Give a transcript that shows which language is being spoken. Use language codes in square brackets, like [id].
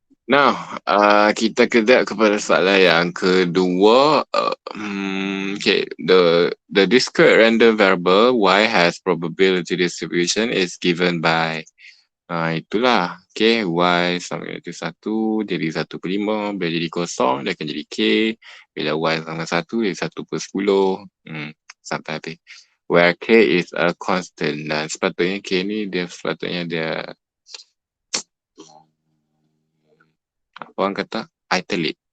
[ms] Now, kita kejap kepada soalan yang kedua. [en] Okay, the discrete random variable y has probability distribution is given by [ms] itulah. Okay, y sama dengan 1 jadi 1/5. Bila jadi kosong, dia akan jadi k. Bila y sama 1, jadi 1/10. Sampai habis. [en] Where k is a constant. [ms] Dan sepatutnya k ni sepatutnya dia apa orang kata italic.